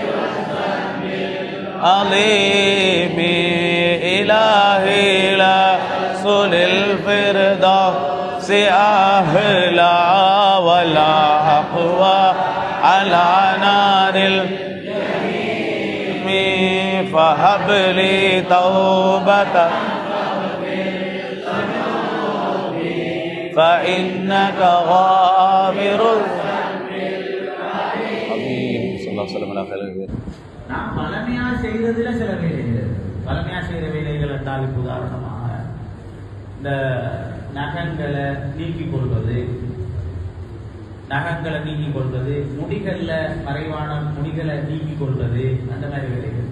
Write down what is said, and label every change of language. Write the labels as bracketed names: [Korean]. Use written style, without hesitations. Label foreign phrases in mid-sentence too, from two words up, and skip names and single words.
[Arabic] الذنب العظيم إلهي لست للفردوس أهلا ولا أقوى على نار الجحيم فهب لي توبة فإنك غافر [Tamil] நாம் பழமையாக செய்கிறதுல சில வேலைகள், பழமையாக செய்கிற வேலைகள் என்றால் உதாரணமாக இந்த நகங்களை நீக்கிக் கொள்வது, முடிகளில் மறைவான முடிகளை நீக்கிக் கொள்வது, அந்த மாதிரி வேலைகள்.